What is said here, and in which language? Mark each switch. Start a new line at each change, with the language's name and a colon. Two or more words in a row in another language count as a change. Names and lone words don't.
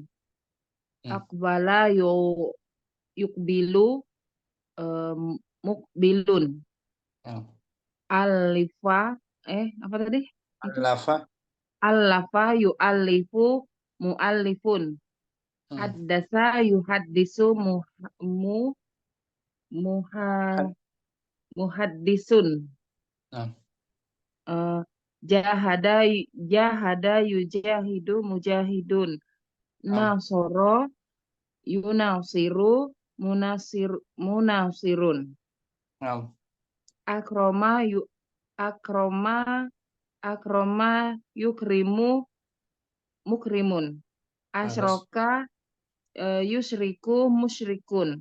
Arabic: أقبل يقبل مقبل.
Indonesian: Alifa apa tadi?
Arabic: ألف يؤلف مؤلف. حدث يحدث محدث. جاهد يجاهد مجاهد. ناصر يناصر مناصر. أكرم يكرم مكرم. أشرك يشرك مشرك.